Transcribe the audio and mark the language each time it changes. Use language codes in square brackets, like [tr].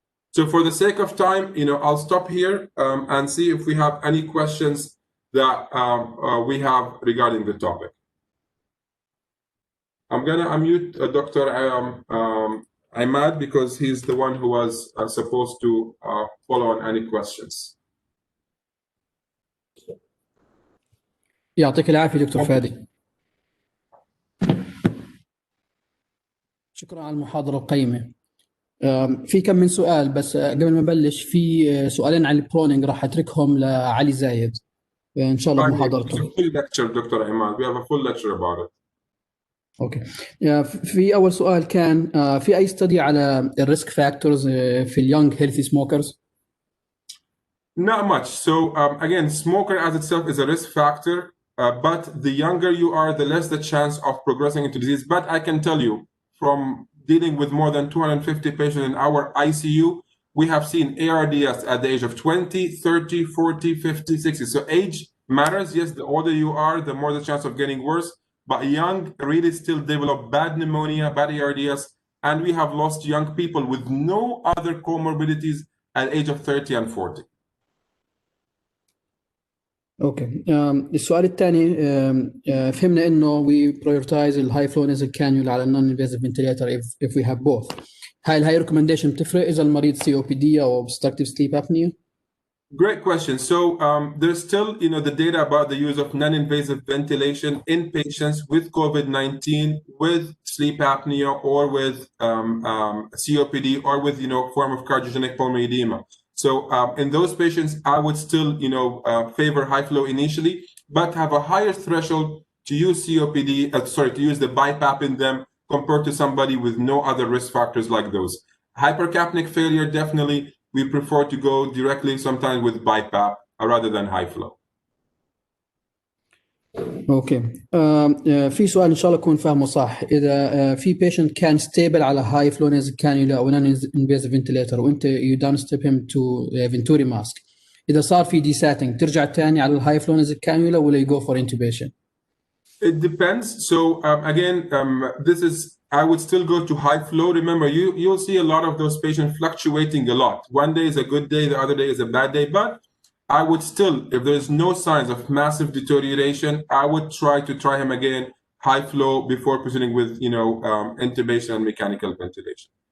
[en] So for the sake of time, I'll stop here and see if we have any questions that we have regarding the topic. I'm going to unmute Dr. Ahmad because he's the one who was supposed to follow on any questions. [ar] يعطيك العافية دكتور فادي. شكرا على المحاضرة القيمة. في كم من سؤال بس قبل ما نبلش في سؤالين عن البرونينج راح أتركهم لعلي زايد إن شاء الله محاضرته. [en] Full lecture Dr. Ahmad. We have a full lecture about it. Okay. [ar] في اول سؤال كان في اي ستدي على الريسك فاكتورز في اليونج هيلثي سموكرز؟ [en] Not much. So again, smoker as itself is a risk factor, but the younger you are, the less the chance of progressing into disease. But I can tell you, from dealing with more than 250 patients in our ICU, we have seen ARDS at the age of 20, 30, 40, 50, 60. So age matters. Yes, the older you are, the more the chance of getting worse. But young really still develop bad pneumonia, bad ARDS, and we have lost young people with no other comorbidities at age of 30 and 40. Okay. [ar] السؤال الثاني فهمنا انه [en] we prioritize [ar] الهاي فلو نيزل كانيولا على النون انفيزيف فنتيليتر [en] if we have both. [ar] هاي الهاي ريكومنديشن بتفرق اذا المريض COPD او obstructive sleep apnea؟ [en] Great question. So there's still, the data about the use of non-invasive ventilation in patients with COVID-19, with sleep apnea, or with COPD, or with, form of cardiogenic pulmonary edema. So in those patients, I would still, favor high flow initially, but have a higher threshold to use COPD, to use the BiPAP in them compared to somebody with no other risk factors like those. Hypercapnic failure, definitely. We prefer to go directly sometimes with BiPAP rather than high flow. Okay. [ar] في سؤال ان شاء الله اكون فاهمه صح. اذا في patient كان ستيبل على هاي فلو نيزل كانيولا او نون انفيزيف فنتليتر وانت [en] you down step him to venturi mask, [ar] اذا صار في دي ساتنج ترجع تاني على الهاي فلو نيزل كانيولا ولا [en] You go for intubation? It depends. So again, this is I would still go to high flow. Remember, you'll see a lot of those patients fluctuating a lot. One day is a good day, the other day is a bad day. But I would still, if there's no signs of massive deterioration, I would try him again high flow before proceeding with intubation and mechanical ventilation.